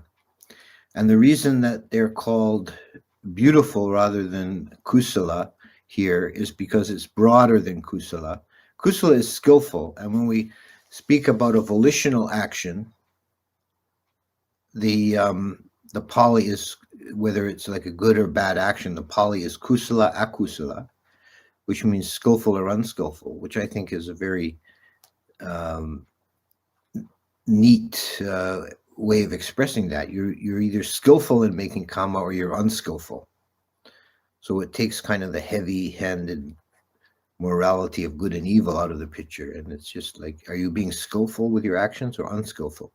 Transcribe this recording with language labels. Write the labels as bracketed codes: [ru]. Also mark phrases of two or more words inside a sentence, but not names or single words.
[en] And the reason that they're called beautiful rather than kusala here is because it's broader than kusala. Kusala is skillful, and when we speak about a volitional action, the Pali is, whether it's like a good or bad action, the Pali is [pi] kusala akusala, [en] which means skillful or unskillful, which I think is a very neat way of expressing that. You're either skillful in making karma or you're unskillful. So it takes kind of the heavy-handed morality of good and evil out of the picture, and it's just like, are you being skillful with your actions or unskillful?